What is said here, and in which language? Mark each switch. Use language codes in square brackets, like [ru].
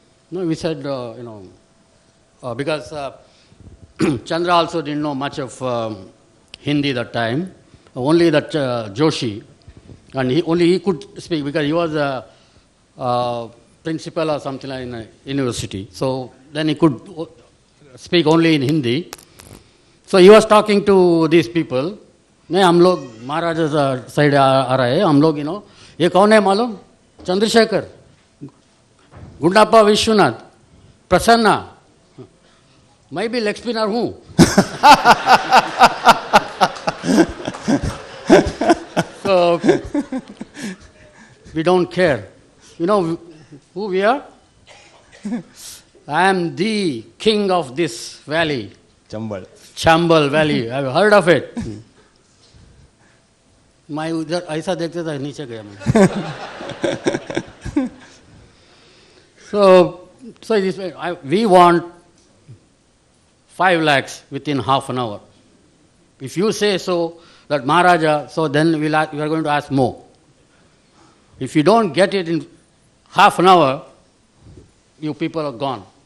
[en] No, we said, because Chandra also didn't know much of Hindi that time, only that Joshi, and he could speak because he was a principal or something like in a university. So then he could speak only in Hindi. So he was talking to these people. [hi] नहीं हम लोग महाराजा side आ रहे हैं हम लोग ये कौन है मालूम? चंद्रशेखर, गुंडाप्पा विश्वनाथ, प्रसन्ना, मैं भी लेग स्पिनर हूँ. [en] So we don't care. You know who we are? I am the king of this valley. Chambal Valley. I've heard of it. [hi] मैं उधर ऐसा देखते था नीचे गया मैं. [en] So we want 5 lakhs within half an hour. If you say so, that Maharaja, so then we are going to ask more. If you don't get it in half an hour, you people are gone.